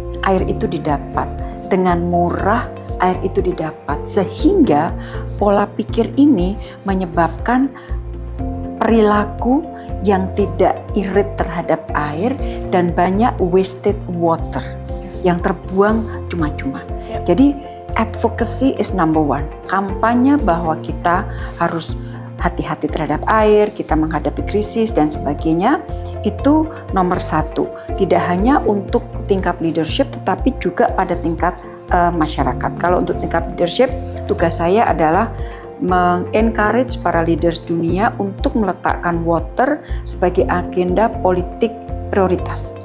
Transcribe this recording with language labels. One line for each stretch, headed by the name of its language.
Indonesian: air itu didapat, dengan murah air itu didapat, sehingga pola pikir ini menyebabkan perilaku yang tidak irit terhadap air dan banyak
English: wasted water
Indonesian: yang terbuang cuma-cuma. Jadi
English: advocacy is number one.
Indonesian: Kampanye bahwa kita harus hati-hati terhadap air, kita menghadapi krisis dan sebagainya, itu nomor satu. Tidak hanya untuk tingkat leadership, tetapi juga pada tingkat masyarakat. Kalau untuk tingkat leadership, tugas saya adalah mengencourage para leaders dunia untuk meletakkan water sebagai agenda politik prioritas.